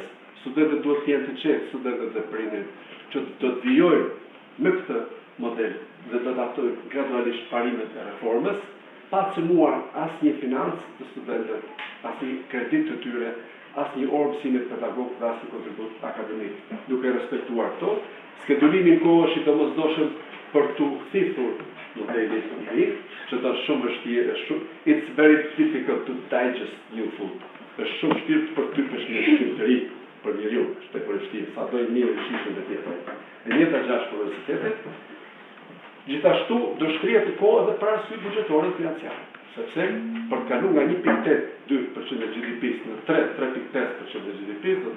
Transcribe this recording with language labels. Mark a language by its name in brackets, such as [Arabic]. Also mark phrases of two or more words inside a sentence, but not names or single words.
[Albanian] Studentët duhet të jenë të qetë, studentët dhe prindërit që do të vijojnë me këtë model dhe do të adaptojnë gradualisht parimet e reformës, pa cënuar asnjë financë të studentëve, asnjë kredit të tyre, asnjë orë mësimit pedagog dhe asnjë kontribut akademik. Duke respektuar këto, skedulimin kohë është i domosdoshëm për të kthithur modelit të ri, që është shumë vështirë, [English] it's very difficult to digest new food. [Albanian] Është shumë vështirë për ty për një ushqim të ri, për njeriu, është tepër vështirë, sa do i mirë ushqimin të tjetër. E njëjta gjë për universitetet. Gjithashtu do shtrihet kohë edhe për arsye buxhetore financiare, sepse për të kaluar nga 1.82% e GDP-s në 3.5% e GDP-s do